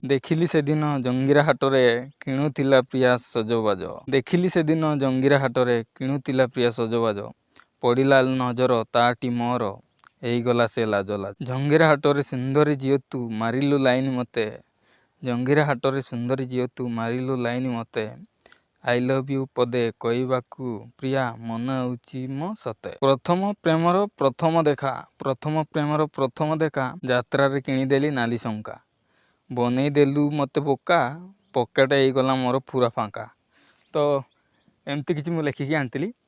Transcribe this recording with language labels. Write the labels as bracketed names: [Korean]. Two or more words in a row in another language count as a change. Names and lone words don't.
[Odia] ଦେଖିଲି ସେଦିନ ଜଙ୍ଗିରା ହାଟରେ କିଣୁଥିଲା ପ୍ରିୟା ସଜବାଜ। ଦେଖିଲି ସେଦିନ ଜଙ୍ଗିରା ହାଟରେ କିଣୁଥିଲା ପ୍ରିୟା ସଜବାଜ। ପଡ଼ିଲା ନଜର ତାଟି ମୋର, ହେଇଗଲା ସେ ଲାଜ ଲାଜ। ଜଙ୍ଗିରା ହାଟରେ ସୁନ୍ଦରୀ ଝିଅ ତୁ ମାରିଲୁ ଲାଇନ୍ ମତେ, ଜଙ୍ଗିରା ହାଟରେ ସୁନ୍ଦରୀ ଝିଅ ତୁ ମାରିଲୁ ଲାଇନ୍ ମତେ। [English] I love you [Odia] ପଦେ କହିବାକୁ ପ୍ରିୟା ମନ ହେଉଛି ମୋ ସତେ। ପ୍ରଥମ ପ୍ରେମର ପ୍ରଥମ ଦେଖା, ପ୍ରଥମ ପ୍ରେମର ପ୍ରଥମ ଦେଖା, ଯାତ୍ରାରେ କିଣିଦେଲି ନାଲି ଶଙ୍ଖା। ବନେଇଦେଲୁ ମତେ ବୋକା, ପକେଟ ହେଇଗଲା ମୋର ପୁରା ଫାଙ୍କା। ତ ଏମିତି କିଛି ମୁଁ ଲେଖିକି ଆଣିଥିଲି।